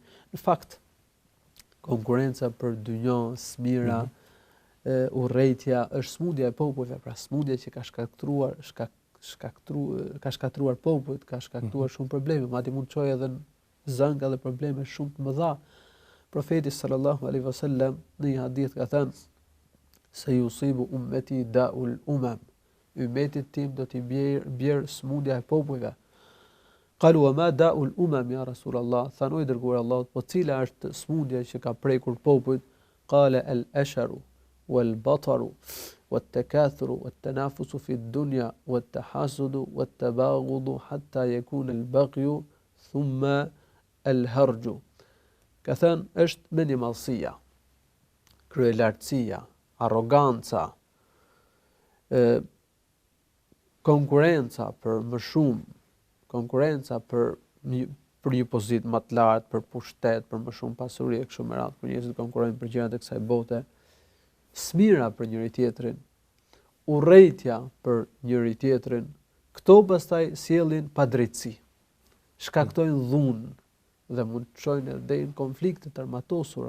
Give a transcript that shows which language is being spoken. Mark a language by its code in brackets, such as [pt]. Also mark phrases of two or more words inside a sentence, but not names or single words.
[sq] Në fakt, konkurenca për dynjë, smira, urrëtia është smundja e popujve, pra smundja që ka shkatruar popujt, ka shkaktuar shumë probleme, madje mund të çojë edhe në zënga dhe probleme shumë të mëdha. Profeti [ar] صلى الله عليه وسلم [sq] në një hadith ka thënë: se [ar] يصيب أمتي داء الأمم, [sq] ummetit tim do t'i bjerë smundja e popujve. [ar] قالوا وما داء الأمم يا رسول الله, [sq] thanoi dërguar Allahut, po cila është smundja që ka prekur popujt? [ar] قال الأشر والبطر والتكاثر والتنافس في الدنيا والتحاسد والتباغض حتى يكون البغي ثم الهرج. [sq] Ka thënë është mendimallësia, kryelartësia, arroganca, konkurenca për më shumë, konkurenca për një pozitë më të lartë, për pushtet, për më shumë pasuri e kështu me radhë, për njerëzit konkurrojnë për gjërat e kësaj bote, smira për njëri tjetrin, urrëtia për njëri tjetrin, këto pastaj sjellin padrejtësi, shkaktojnë dhunë dhe mund të çojnë deri në konflikte të armatosura.